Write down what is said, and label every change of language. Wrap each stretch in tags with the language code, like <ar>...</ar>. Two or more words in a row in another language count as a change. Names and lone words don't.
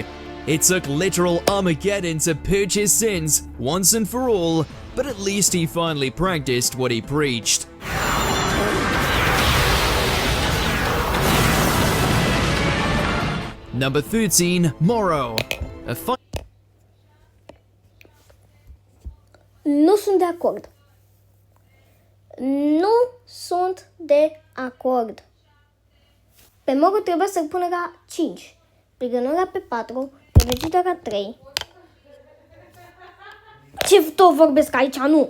<en>It took literal Armageddon to purge his sins once and for all, but at least he finally practiced what he preached. Number 13, Moro. A fight.</en> <ro>Nu sunt de acord. Nu sunt de acord. Pe Moro trebuie să-l pună la 5. Pe Granora pe 4. Pe Vegeta la 3. Ce tot vorbesc aici, nu?</ro>